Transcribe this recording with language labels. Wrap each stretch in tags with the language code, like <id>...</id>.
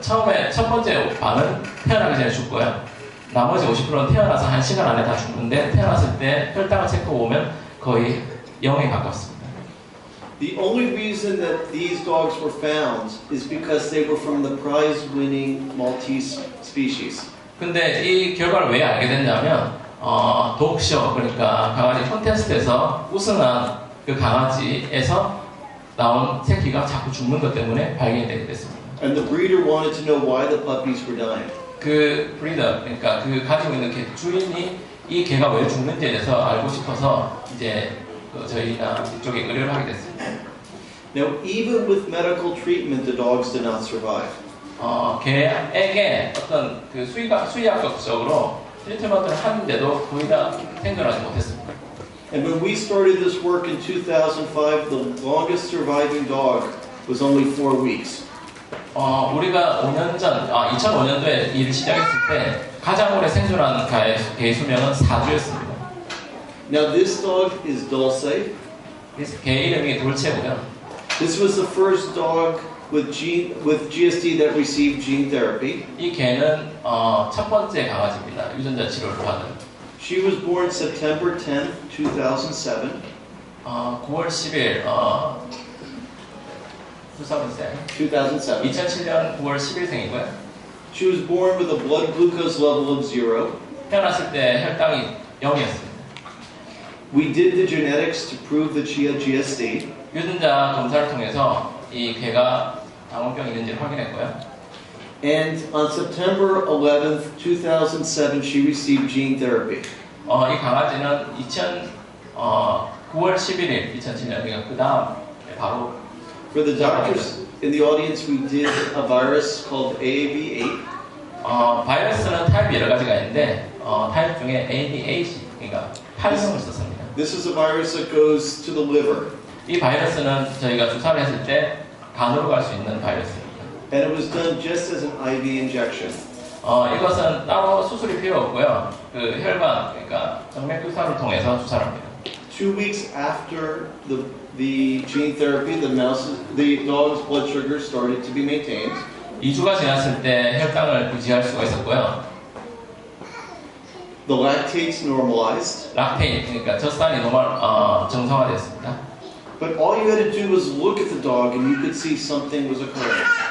<ko>처음에 첫 번째 반은 태어나기 전에 죽고요. 나머지 50%는 태어나서 1시간 안에 다 죽는데 태어났을 때 혈당을 체크해보면 거의 0에 가깝습니다.</ko> <en>The only reason that these dogs were found is because they were from the prize-winning Maltese species.</en> <ko>근데 이 결과를 왜 알게 됐냐면 독쇼 그러니까 강아지 콘테스트에서 우승한 그 강아지에서 나온 새끼가 자꾸 죽는 것 때문에 발견이 되게 됐습니다.</ko> <en>And the breeder wanted to know why the puppies were dying.</en> <ko>그 브리더 그러니까 그 가지고 있는 개 주인이 이 개가 왜 죽는지에 대해서 알고 싶어서 이제 저희가 이쪽에 의뢰를 하게 됐습니다.</ko> <en>Now, even with medical treatment, the dogs did not survive.</en> <ko>개에게 어떤 그 수의학적으로 트리트먼트를 하는데도 거의 다 생존하지 못했습니다.</ko> <en>And when we started this work in 2005, the longest surviving dog was only 4 weeks.</en> <ko>우리가 5년 전, 2005년도에 일을 시작했을 때 가장 오래 생존한 개의 수명은 4주였습니다.</ko> <en>Now, this dog is Dulce.</en> <ko>개 이름이 돌체고요.</ko> <en>This was the first dog with GSD that received gene therapy.</en> <ko>이 개는 첫 번째 강아지입니다. 유전자 치료를 받은.</ko> <en>She was born September 10th, 2007.</en> <ko>9월 10일 2007. 2007년 9월 10일생이고요.</ko> <en>She was born with a blood glucose level of 0.</en> <ko>태어났을 때 혈당이 0이었습니다.</ko> <en>We did the genetics to prove that she had GSD.</en> <ko>유전자 검사를 통해서 이 개가 당뇨병이 있는지를 확인했고요.</ko> <en>And on September 11th, 2007, she received gene therapy.</en> <ko>이 강아지는 9월 11일 2007년 그러니까 그 다음 바로</ko> <en>For the doctors in the audience, we did a virus called AAV8.</en> <ko>바이러스는 타입이 여러 가지가 있는데 타입 중에 AAV8 그러니까 8형을 썼습니다.</ko> <en>This is a virus that goes to the liver.</en> <ko>이 바이러스는 저희가 주사를 했을 때 간으로 갈 수 있는 바이러스입니다.</ko> <en>And it was done just as an IV injection.</en> <ko>이것은 따로 수술이 필요 없고요. 그 혈관 그러니까 정맥 주사를 통해서 주사를 합니다.</ko> <en>2 weeks after the gene therapy, the dog's blood sugar started to be maintained.</en> <ko>2주가 지났을 때 혈당을 유지할 수가 있었고요.</ko> <en>The lactates normalized.</en> <ko>락테인 그러니까 젖산이 정상화됐습니다.</ko> <en>But all you had to do was look at the dog and you could see something was occurring.</en>